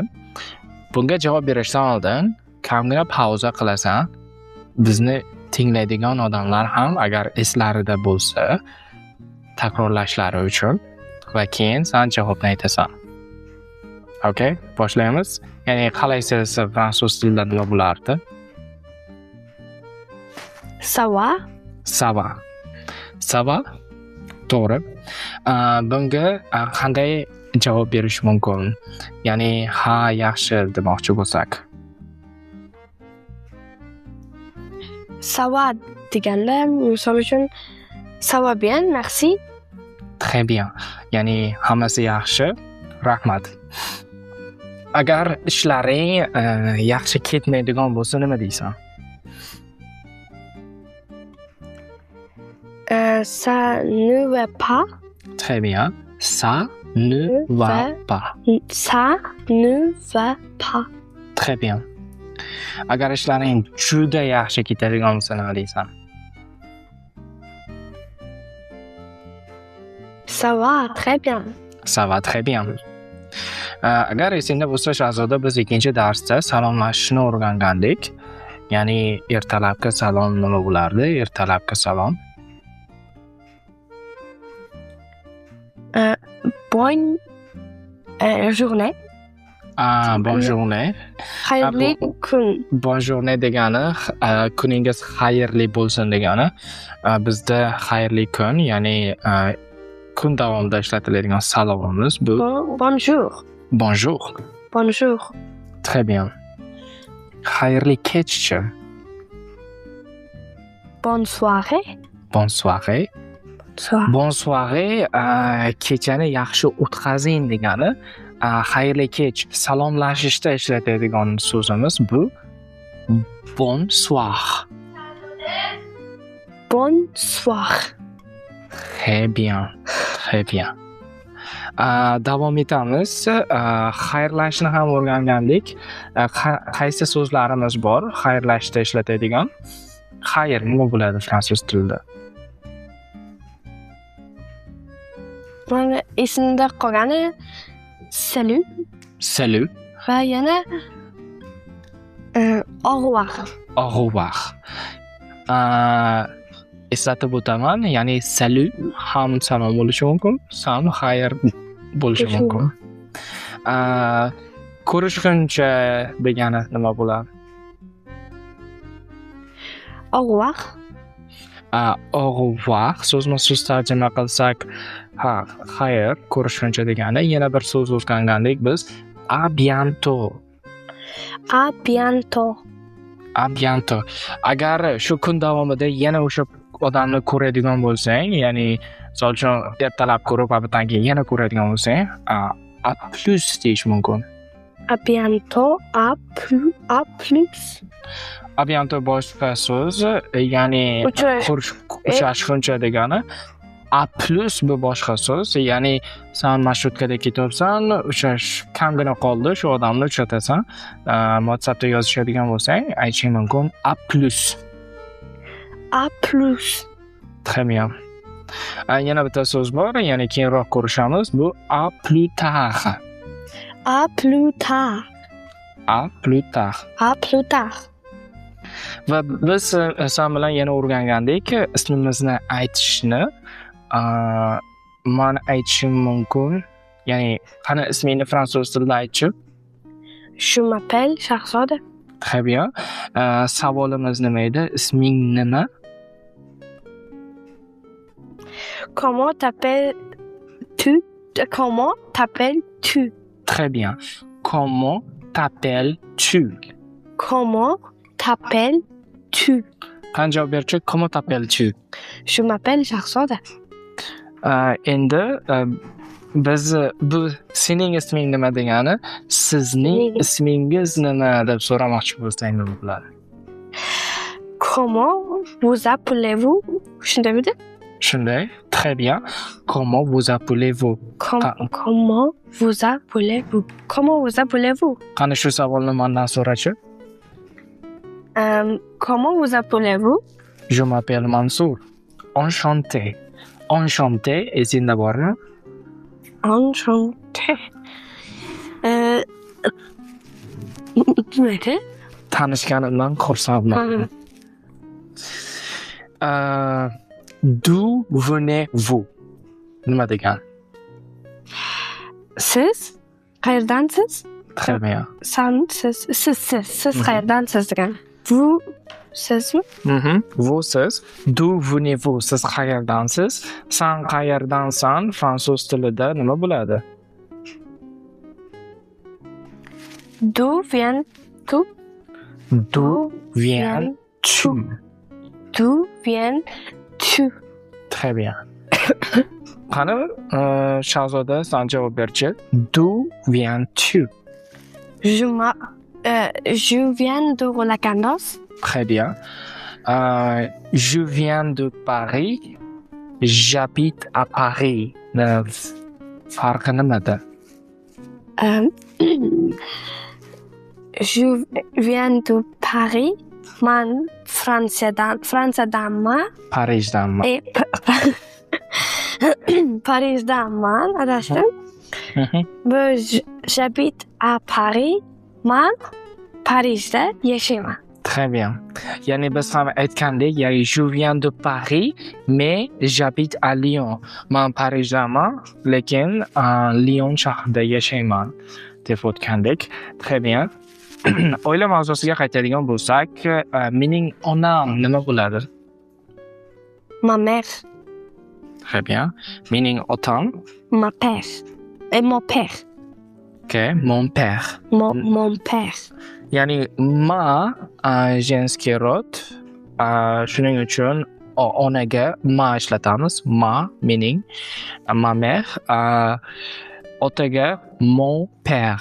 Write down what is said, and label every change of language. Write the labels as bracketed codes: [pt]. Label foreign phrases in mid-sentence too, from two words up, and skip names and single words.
[uz] Bunga javob berishdan oldin kamgina pauza qilasan. Bizni tinglaydigan odamlar ham agar eslarida bo'lsa takrorlashlari uchun va keyin sen javobni aytasan. Okay, boshlaymiz. Ya'ni qalaysiz fransuz tilida nima bo'lardi? [fr] Ça va? Ça va? To'g'ri. [uz] Bunga qanday javob berish mumkin? Ya'ni ha, yaxshi demoqchi bo'lsak. [fr] Ça va [uz] deganda, misol uchun [fr] ça va bien, merci. Très bien. [uz] Ya'ni hammasi yaxshi, rahmat. Agar ishlaring yaxshi ketmaydigan bo'lsa nima deysan? [fr] Ça ne va pas. Très bien. Ça ne va pas. Ça ne va pas. Très bien. [uz] Agar ishlaring juda yaxshi ketadigan bo'lsa nima deysan? [fr] Ça va très bien. Ça va très bien. [uz] Agar esingda bo'lsa Shahzoda, biz ikkinchi darsda salomlashishni o'rgangandik. Ya'ni ertalabki salom nima bo'lardi? Ertalabki salom. [fr] Bonne journée. Bonne journée. [uz] Xayrli kun. [fr] Bonne journée [uz] degani kuningiz xayrli bo'lsin degani. Bizda xayrli kun, ya'ni kun davomida ishlatiladigan salomimiz bu [fr] Bonjour. Bonjour. Bonjour. Très bien. [uz] Xayrli kechchi. [fr] Bonne soirée. Bonne soirée. Bonne soirée [uz] kechani yaxshi o'tkazing degani. Xayrli kech salomlashishda ishlatadigan so'zimiz bu bonsoir. [fr] Bonsoir. Très bien. [uz] Davom etamiz. Xayrlashni ham o'rgangandik. Qaysi so'zlarimiz bor xayrlashda ishlatadigan? Xayr nima bo'ladi fransuz tilida? Mana esimda qolgani salut. [fr] Salut. [uz] Va yana [fr] au revoir. Au revoir. [uz] Eslatib o'taman, ya'ni salut ham salom bo'lishi mumkin, ham xayr bo'lishi mumkin. Ko'rishguncha degani nima bo'ladi? [fr] Au revoir. Au revoir [uz] so'zma-so'z tarjima qilsak, xayr, ko'rishguncha degani. Yana bir so'z o'rgangandik biz. [fr] À bientôt. À bientôt. À bientôt. [uz] Agar shu kun davomida yana o'sha odamni ko'radigan bo'lsang, ya'ni misol uchun ertalab ko'rib, abitdan keyin yana ko'radigan bo'lsang, [fr] à plus [uz] deyish mumkin. [fr] À bientôt. À plus. À bientôt [uz] boshqa so'z, ya'ni uchrashguncha degani. [fr] A plus [uz] bu boshqa so'z, ya'ni sen marshrutkada ketyapsan, kamgina qoldi, shu odamni uchratasan. WhatsAppda yozishadigan bo'lsang, aytishing mumkin [fr] a plus. A plus. Très bien. [uz] Yana bitta so'z bor, ya'ni keyinroq ko'rishamiz, bu [fr] a plus tard. A plus tard. A plus tard. A plus tard. [uz] Va biz sen bilan yana o'rgangandik, ismimizni aytishni. Men aytishim mumkin. Ya'ni qani ismingni fransuz tilida aytchi? [fr] Je m'appelle Shahzoda. Très bien. [uz] Savolimiz nima edi? Isming nima? [fr] Comment t'appelles-tu? Comment t'appelles-tu? Très bien. Comment t'appelles-tu? Comment t'appelles-tu? [uz] Qani javob berchi? [fr] Comment t'appelles-tu? Je m'appelle Shahzoda. [uz] Endi Biz bu sening isming nima degani, sizning ismingiz nima deb so'ramoqchi bo'lsak nima bo'ladi? [fr] Comment vous appelez-vous? [uz] Shundaymi? Shunday. [fr] Très bien. Comment vous appelez-vous? Comment vous appelez-vous? Comment vous appelez-vous? [uz] Qani shu savolni mendan so'rachi. [fr] Comment vous appelez-vous? Je m'appelle Mansour. Enchanté. Enchanté [uz] esingda bormi? [fr] Enchanté. Nima? [uz] Tanishganimdan xursandman. [fr] D'où venez-vous? [uz] Nima degan? Siz qayerdansiz? [fr] Très bien. [uz] Siz qayerdansiz degan. Vous sizmi? [fr] Vous siz. D'où venez-vous? [uz] Siz qayerdansiz? San qayerdansan? Fransuz tilida nima bo'ladi? [fr] D'où viens-tu? D'où viens-tu? D'où viens-tu? Très bien. [uz] Qani, Shahzoda, sen javob berchi. [fr] D'où viens-tu? Je viens de Roland-Garros. Très bien. Je viens de Paris. J'habite à Paris. [uz] Farqi nimada? [fr] Je viens de Paris. [uz] Man Fransiyadanman. Parijdanman. Parijdanman, adashdim. [fr] J'habite à Paris. [uz] Man Parijda yashayman. [fr] Très bien. [uz] Ya'ni biz ham aytgandek, ya'ni [fr] je viens de Paris, mais j'habite à Lyon. [uz] Men Parijdaman, lekin Lyon shahrida yashayman deb o'tgandik. [fr] Très bien. [uz] Oila mavzusiga qaytadigan bo'lsak, mening onam nima bo'ladi? [fr] Ma mère. Très bien. [uz] Mening otam? [fr] Ma père. Et mon père. Ok, mon père. Mon père. [uz] Ya'ni ma [ru] женский род. [uz] Shuning uchun onaga ma ishlatamiz. Ma mening, [fr] ma mère. Otaga mon père.